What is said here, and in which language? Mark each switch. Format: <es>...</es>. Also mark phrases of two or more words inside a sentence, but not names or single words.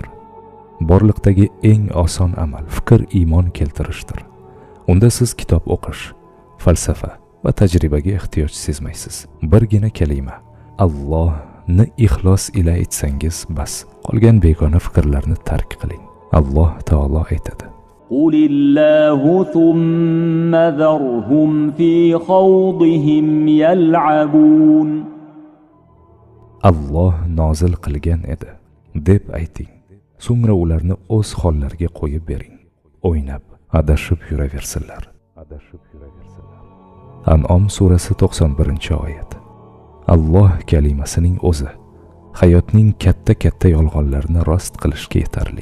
<uz>Borliqdagi eng oson amal fikr iymon keltirishdir. Unda siz kitob o'qish, falsafa va tajribaga ehtiyoj sezmaysiz. Birgina kalima Allohni ixlos ila aytsangiz bas. Qolgan begona fikrlarni tark qiling. Alloh taolo aytadi:</uz> <ar>قل الله ثم ذرهم في خوضهم يلعبون.</ar> <uz>Alloh nozil qilgan edi deb ayting. So'ngra ularni o'z hollariga qo'yib bering. O'ynab, adashib yuraversinlar. An'om surasi 91-oyat. Alloh kalimasining o'zi hayotning katta yolg'onlarini rost qilishga yetarli.</uz>